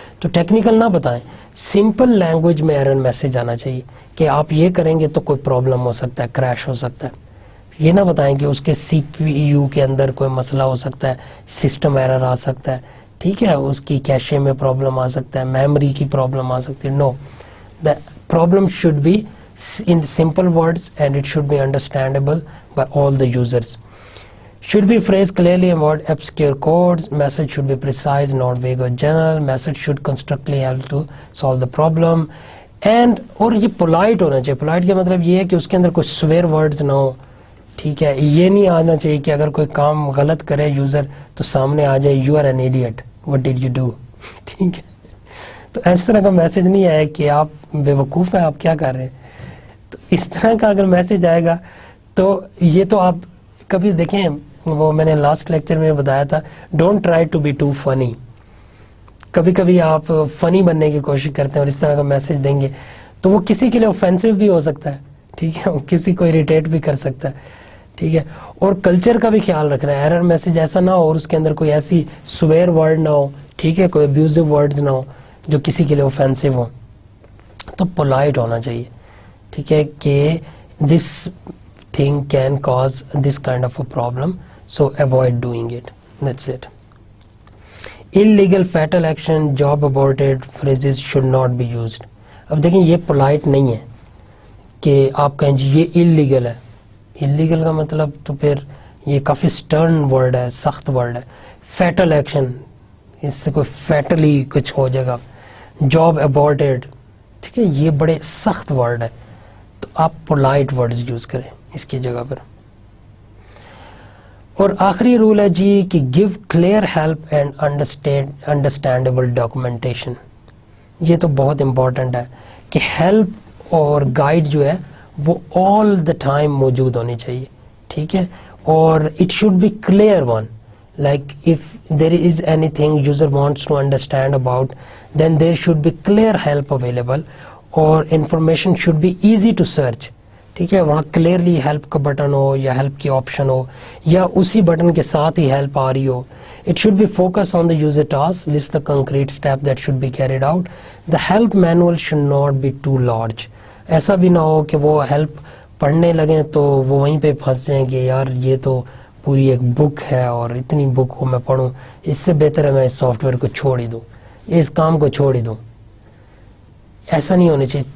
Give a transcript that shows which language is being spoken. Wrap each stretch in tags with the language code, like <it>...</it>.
<ur>تو ٹیکنیکل نہ بتائیں, سمپل لینگویج میں ایرر میسج آنا چاہیے کہ آپ یہ کریں گے تو کوئی پرابلم ہو سکتا ہے, کریش ہو سکتا ہے. یہ نہ بتائیں کہ اس کے سی پی یو کے اندر کوئی مسئلہ ہو سکتا ہے, سسٹم ایرر آ سکتا ہے, ٹھیک ہے, اس کی کیشے میں پرابلم آ سکتا ہے, میموری کی پرابلم آ سکتی ہے.</ur> <en>No, the problem should be in simple words and it should be understandable by all the users. Should be phrased clearly, avoid obscure codes. Message should be precise, not vague or general. Message should constructively help to solve the problem.</en> <ur>And اور یہ polite ہونا چاہیے. polite کا مطلب یہ ہے کہ اس کے اندر کوئی swear words نہ ہو, ٹھیک ہے. یہ نہیں آنا چاہیے کہ اگر کوئی کام غلط کرے یوزر تو سامنے آ جائے</ur> <en>you are an idiot, what did you do,</en> <ur>ٹھیک ہے. تو اس طرح کا میسج نہیں آیا کہ آپ بے وقوف ہیں, آپ کیا کر رہے ہیں. تو اس طرح کا اگر میسج آئے گا تو یہ تو آپ کبھی دیکھیں, وہ میں نے لاسٹ لیکچر میں بتایا تھا,</ur> <en>Don't try to be too funny.</en> <ur>کبھی کبھی آپ فنی بننے کی کوشش کرتے ہیں اور اس طرح کا میسج دیں گے تو وہ کسی کے لیے اوفینسو بھی ہو سکتا ہے, ٹھیک ہے, کسی کو اریٹیٹ بھی کر سکتا ہے, ٹھیک ہے. اور کلچر کا بھی خیال رکھنا ہے, ایرر میسج ایسا نہ ہو اور اس کے اندر کوئی ایسی سویئر ورڈ نہ ہو, ٹھیک ہے, کوئی ابیوزو ورڈز نہ ہو جو کسی کے لیے اوفینسو ہو. تو پولائٹ ہونا چاہیے, ٹھیک ہے, کہ</ur> <en>This thing can cause this kind of a problem, so avoid doing it, that's it. illegal fatal action, job aborted phrases should not be used.</en> <ur>اب دیکھیں یہ پولائٹ نہیں ہے کہ آپ کہیں جی یہ illegal ہے. illegal کا مطلب تو پھر یہ کافی سٹرن ورڈ ہے, سخت ورڈ ہے. fatal action, اس سے کوئی فیٹلی کچھ ہو جائے گا. job aborted, ٹھیک ہے, یہ بڑے سخت ورڈ ہے, تو آپ پولائٹ ورڈز یوز کریں اس کی جگہ پر. اور آخری رول ہے جی کہ give clear help and understandable documentation. یہ تو بہت امپورٹنٹ ہے کہ ہیلپ اور گائیڈ جو ہے وہ آل دا ٹائم موجود ہونی چاہیے, ٹھیک ہے, اور</ur> <en>It should be clear one. Like if there is anything user wants to understand about, then there should be clear help available, or information should be easy to search.</en> <ur>ٹھیک ہے, وہاں clearly help کا button ہو یا help کی option ہو یا اسی button کے ساتھ ہی ہیلپ آ رہی ہو.</ur> <en>It should be focus on the user task, list the concrete step that should be carried out. The help manual should not be too large.</en> <ur>ایسا بھی نہ ہو کہ وہ ہیلپ پڑھنے لگیں تو وہ وہیں پہ پھنس جائیں کہ یار یہ تو پوری ایک بک ہے اور اتنی بک کو میں پڑھوں, اس سے بہتر ہے میں اس سافٹ ویئر کو چھوڑ ہی دوں, اس کام کو چھوڑ ہی دوں. ایسا نہیں ہونا چاہیے.</ur>